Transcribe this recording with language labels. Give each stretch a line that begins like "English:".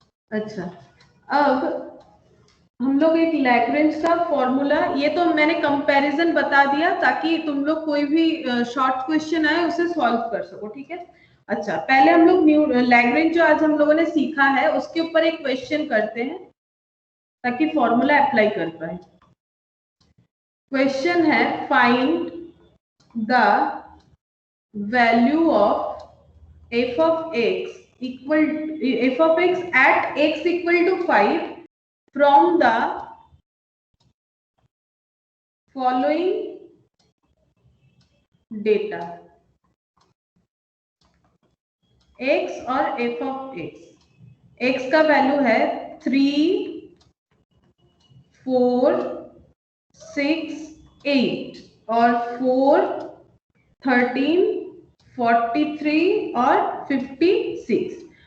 Hindi: अच्छा, अब हम लोग एक लैग्रेंज का फॉर्मूला, ये तो मैंने कंपैरिजन बता दिया ताकि तुम लोग कोई भी शॉर्ट क्वेश्चन आए उसे सॉल्व कर सको, ठीक है। अच्छा, पहले हम लोग लैग्रेंज जो आज हम लोगों ने सीखा है उसके ऊपर एक क्वेश्चन करते हैं ताकि फॉर्मूला अप्लाई कर पाए।
English: Question है, find the value of f of x equal f of x at x equal to 5 from the following data।
Hindi: x और f of x का वैल्यू है 3, 4, 6, 8 और 4, 13, 43 और 56।